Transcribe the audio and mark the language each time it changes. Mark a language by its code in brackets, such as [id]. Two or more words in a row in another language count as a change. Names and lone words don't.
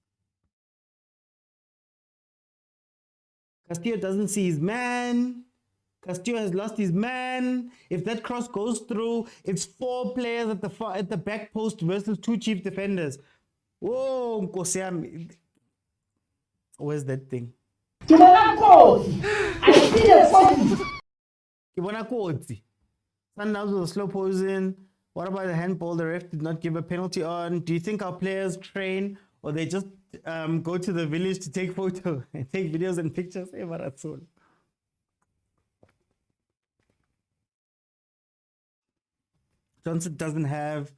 [en] Castillo doesn't see his man. Castillo has lost his man. If that cross goes through, it's 4 players at the back post versus 2 Chief defenders. Whoa, [zu] Nkosi yami. [en] Where's that thing? I see the point. [st] Kibona kotsi. [en] Sundowns was a slow posing. What about the handball the ref did not give a penalty on? Do you think our players train or they just go to the village to take photos and take videos and pictures? Hey, Marathon. Johnson doesn't have.